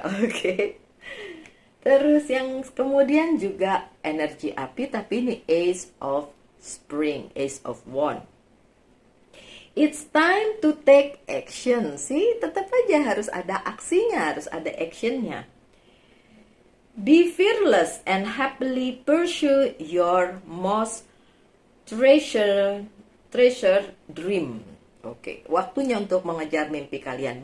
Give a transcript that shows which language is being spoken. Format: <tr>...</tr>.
<id>Oke. Terus yang kemudian juga energi api, tapi ini Ace of Spring, Ace of Wand.</id> <en>It's time to take action.</en> <id>Sih, tetap aja harus ada aksinya, harus ada actionnya.</id> <en>Be fearless and happily pursue your most treasure dream.</en> <id>Oke, waktunya untuk mengejar mimpi kalian.</id>